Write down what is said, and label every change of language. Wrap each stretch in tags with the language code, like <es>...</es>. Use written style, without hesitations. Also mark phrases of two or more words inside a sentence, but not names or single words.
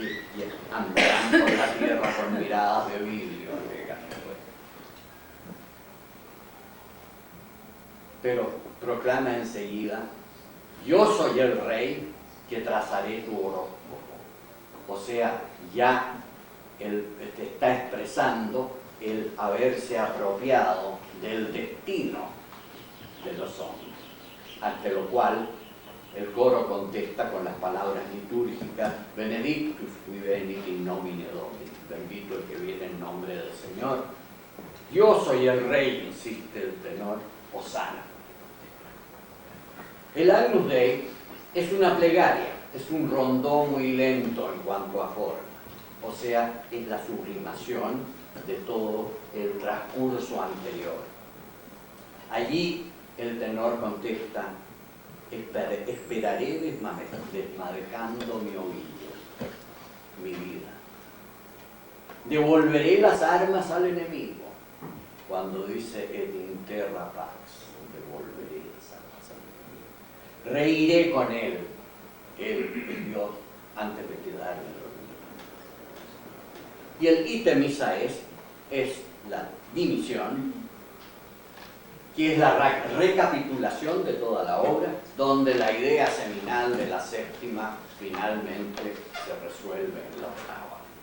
<es>y andarán por la tierra con miradas de vidrio, pero proclama enseguida: yo soy el rey que trazaré tu horóscopo. O sea, ya él te está expresando el haberse apropiado del destino de los hombres, ante lo cual el coro contesta con las palabras litúrgicas:</es> <la>Benedictus qui venit in nomine Domini,</la> <es>bendito el que viene en nombre del Señor. Yo soy el rey, insiste el tenor, Hosana. El Agnus Dei es una plegaria, es un rondó muy lento en cuanto a forma, o sea, es la sublimación de todo el transcurso anterior. Allí el tenor contesta: esperaré desmadejando mi ovillo, mi vida. Devolveré las armas al enemigo. Cuando dice</es> <la>et in terra pax,</la> <es>devolveré las armas al enemigo. Reiré con él, el Dios, antes de quedarme dormido. Y el itemisa es la dimisión, que es la recapitulación de toda la obra, donde la idea seminal de la séptima finalmente se resuelve en la octava.</es>